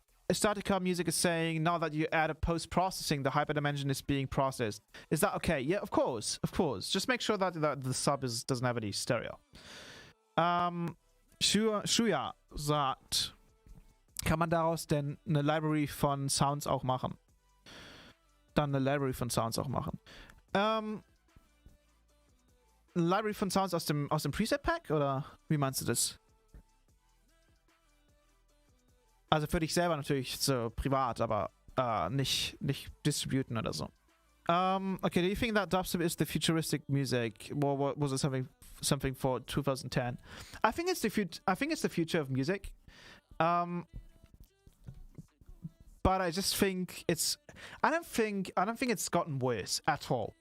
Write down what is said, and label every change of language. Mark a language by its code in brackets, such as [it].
[en] Statica Music is saying, now that you added post-processing, the hyperdimension is being processed. Is that okay? Yeah, of course, of course. Just make sure that the sub doesn't have any stereo. [de] Shuya sagt, kann man daraus denn eine Library von Sounds auch machen? Dann eine Library von Sounds auch machen. Eine Library von Sounds aus dem Preset-Pack? Oder wie meinst du das? Also für dich selber natürlich so privat, aber nicht distributen oder so. [en] Okay, do you think that dubstep is the futuristic music? Or was it something for 2010? I think it's the future of music. But I just think I don't think it's gotten worse at all.